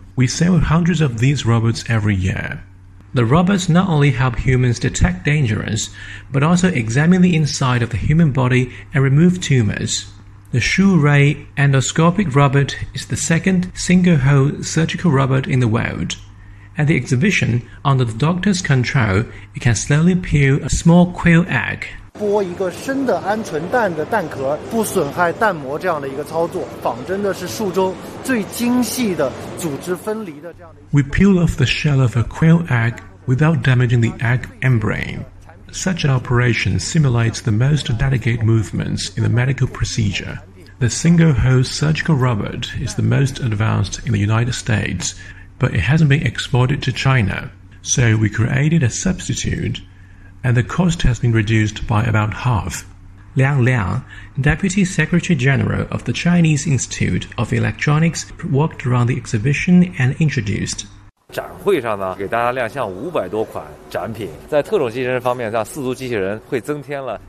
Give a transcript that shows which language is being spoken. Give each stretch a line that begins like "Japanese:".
English: We sell hundreds of these robots every year. The robots not only help humans detect dangers, but also examine the inside of the human body and remove tumors. The Shu Rei endoscopic robot is the second single-hole surgical robot in the world. At the exhibition, under the doctor's control, it can slowly peel a small quail egg.
Chinese: 剥一个生的鹌鹑蛋的蛋壳，不损害蛋膜这样的一个操作，仿真的是术中最精细的组织分离的这样的。
English: We peel off the shell of a quail egg without damaging the egg membrane. Such an operation simulates the most delicate movements in the medical procedure. The single-hole surgical robot is the most advanced in the United States, but it hasn't been exported to China. So we created a substitute. And the cost has been reduced by about half. Liang Liang, Deputy Secretary General of the Chinese Institute of Electronics, walked around the exhibition and introduced.
Chinese: 展会上呢，给大家亮相500多款展品。在特种机器人方面，像四足机器人会增添了。